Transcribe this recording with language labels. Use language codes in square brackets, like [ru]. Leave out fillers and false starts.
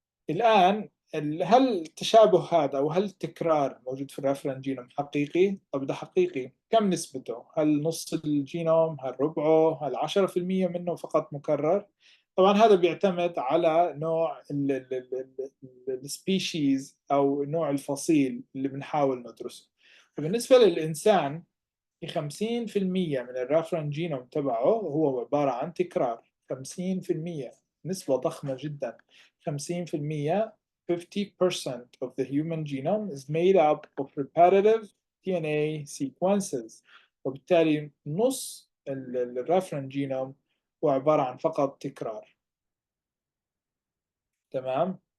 [ar] الآن هل التشابه هذا أو هل التكرار موجود في الريفرنس جينوم حقيقي؟ طب ده حقيقي، كم نسبته؟ هل نص الجينوم؟ هل ربعه؟ هل 10% منه فقط مكرر؟ طبعا هذا بيعتمد على نوع السبيشيز أو نوع الفصيل اللي بنحاول ندرسه. وبالنسبة للإنسان، 50% من الريفرنس جينوم تبعه هو عبارة عن تكرار. 50%، نسبة ضخمة جدا. [en] 50%، 50% of the human genome is made up of repetitive DNA sequences. [ar] وبالتالي نص الريفرنس جينوم هو عبارة عن فقط تكرار. تمام.